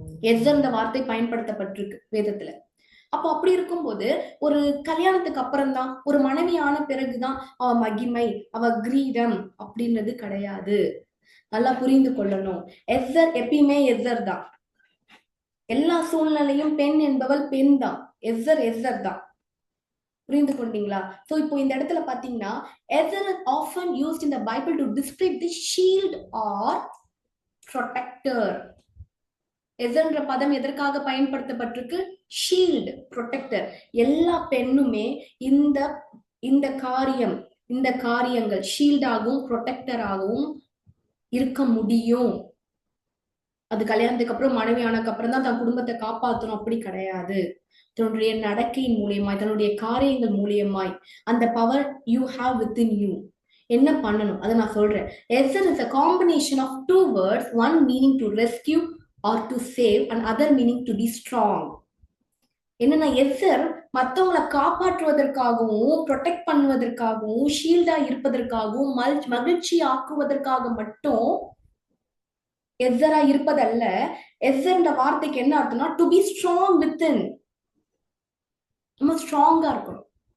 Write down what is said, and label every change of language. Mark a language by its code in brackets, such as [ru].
[ta] Esther இந்த வார்த்தை பயன்படுத்தப்பட்டிருக்கு வேதத்துல. அப்போ அப்படி இருக்கும்போது ஒரு கல்யாணத்துக்கு அப்புறம் தான், ஒரு மனைவி ஆன பிறகுதான் அவ மகிமை, அவ கிரீடம் அப்படின்றது கிடையாது. நல்லா புரிந்து கொள்ளணும். எஸ்ஸர் எப்பயுமே எஸ்ஸர் தான். எல்லா சூழ்நிலையும் பெண் என்பவள் பெண் தான். எஸ்ஸர் தான். புரிந்து கொண்டீங்களா? சோ இப்போ இந்த இடத்துல பாத்தீங்கன்னா [en] ezer is often used in the Bible to describe the shield or protector. [ta] எசன்ற பதம் எதற்காக பயன்படுத்தப்பட்டிருக்கு? Shield, protector. எல்லா பெண்ணுமே இந்த இந்த காரியங்கள் ஷீல்டாகவும் ப்ரொடெக்டராகவும் இருக்க முடியும். அது கல்யாணத்துக்கு அப்புறம் மனைவி ஆனதுக்கு அப்புறம் தான் தன் குடும்பத்தை காப்பாற்றணும் அப்படி கிடையாது. தன்னுடைய நடக்கையின் மூலியமாய், தன்னுடைய காரியங்கள் மூலியமாய் அந்த [en] Power you have within you. [ta] என்ன பண்ணணும் அதை நான் சொல்றேன். [en] எசர் is a combination of two words, one meaning to rescue or to save and other meaning to be strong. [ta] என்னன்னா எசர் மத்தவங்களை காப்பாற்றுவதற்காகவும் ப்ரொடெக்ட் பண்ணுவதற்காகவும் ஷீல்டா இருப்பதற்காகவும் மகிழ்ச்சி ஆக்குவதற்காக மட்டும் எசரா இருப்பதல்ல. எசர்ன்ற வார்த்தைக்கு என்ன அர்த்தம்னா [en] To be strong within. [ta] நம்ம ஸ்ட்ராங்கா இருக்கணும்.